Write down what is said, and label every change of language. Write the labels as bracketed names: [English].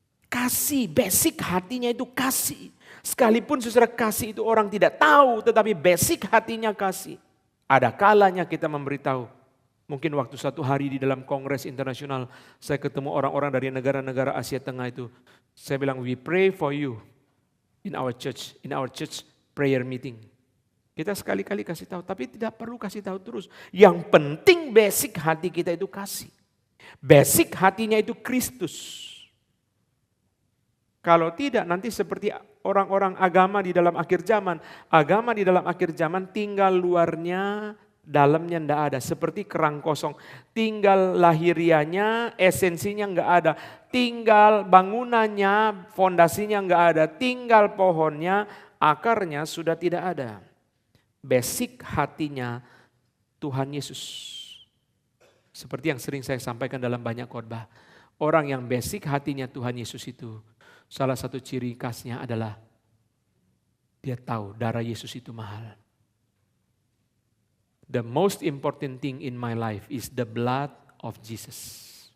[Indonesian] Kasih, basic hatinya itu kasih. Sekalipun saudara kasih itu orang tidak tahu tetapi basic hatinya kasih. Ada kalanya kita memberitahu. Mungkin waktu satu hari di dalam kongres internasional, saya ketemu orang-orang dari negara-negara Asia Tengah itu. Saya bilang, [English] we pray for you in our church prayer meeting. [Indonesian] Kita sekali-kali kasih tahu, tapi tidak perlu kasih tahu terus. Yang penting basic hati kita itu kasih. Basic hatinya itu Kristus. Kalau tidak nanti seperti orang-orang agama di dalam akhir zaman. Agama di dalam akhir zaman tinggal luarnya, dalamnya enggak ada, seperti kerang kosong. Tinggal lahirianya, esensinya enggak ada. Tinggal bangunannya, fondasinya enggak ada. Tinggal pohonnya, akarnya sudah tidak ada. Basic hatinya Tuhan Yesus. Seperti yang sering saya sampaikan dalam banyak khotbah. Orang yang basic hatinya Tuhan Yesus itu, salah satu ciri khasnya adalah dia tahu darah Yesus itu mahal. [English] The most important thing in my life is the blood of Jesus.